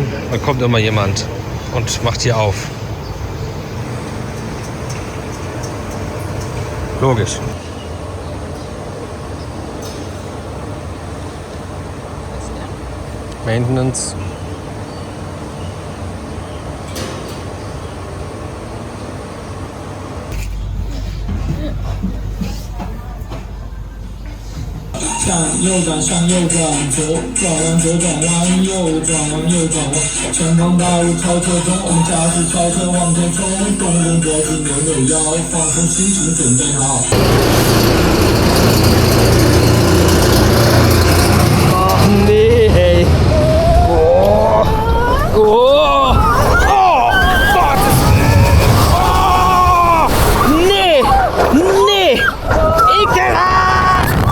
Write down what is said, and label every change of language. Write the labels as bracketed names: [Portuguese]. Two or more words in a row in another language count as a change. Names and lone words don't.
[German] Dann kommt immer jemand und macht hier auf. Logisch. Maintenance. [Chinese] 向右转，向右转，左转弯，左转弯，右转弯，右转弯。前方大路超车中，我们加速超车往前冲，动动脖子，扭扭腰，放松心情，准备好。 [German] Nee. Oh. Oh. Oh. Gott. Oh. Nee. Nee. Ekelhaft.